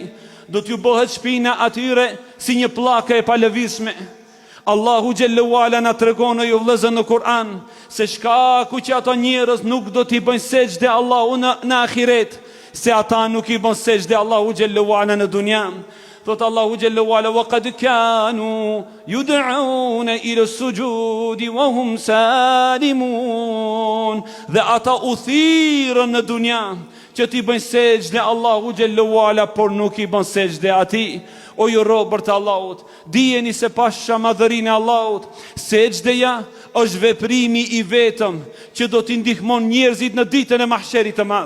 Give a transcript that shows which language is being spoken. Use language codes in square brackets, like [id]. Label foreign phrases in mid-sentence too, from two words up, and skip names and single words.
[sq] Do t'ju bëhet shpina atyre si një pllakë e palëvizshme. Allahu [ar] جل وعلا [sq] na tregon ju vëllezër në Kur'an se shkaku që ato njerëz nuk do t'i bëjnë sejdë Allahu në ahiret, se ata nuk i bën sejdë Allahu [ar] جل وعلا [sq] në dunja. [ar] Thot Allahu جل وعلا وقد كانوا يدعون إلى السجود وهم سالمون. [sq] Dhe ata u thirrën në dunja që t'i bëjnë sejdë Allahu [ar] جل وعلا, [sq] por nuk i bën sejdë atij. O ju robër të Allahut, dijeni se pasha madhërinë e Allahut, sejdëja është veprimi i vetëm që do t'i ndihmon njerëzit në ditën e mahsherit të madh.